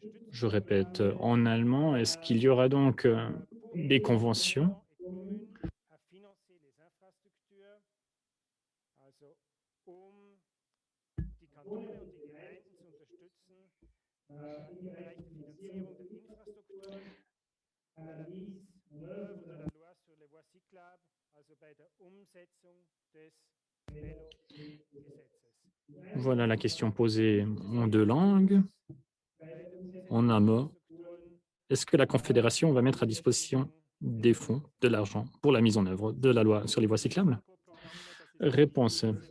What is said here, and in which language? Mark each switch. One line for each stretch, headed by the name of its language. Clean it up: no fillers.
French: Je répète en allemand, est-ce qu'il y aura donc des conventions à financer les infrastructures,
German: also die Kantone und die Gemeinden zu unterstützen im Bereich der Finanzierung der Infrastrukturen,
French: à la mise en œuvre de la loi sur les voies cyclables,
German: also bei der Umsetzung des Velo-Gesetzes.
French: Voilà la question posée en deux langues. En un mot, est-ce que la Confédération va mettre à disposition des fonds, de l'argent pour la mise en œuvre de la loi sur les voies cyclables? Réponse.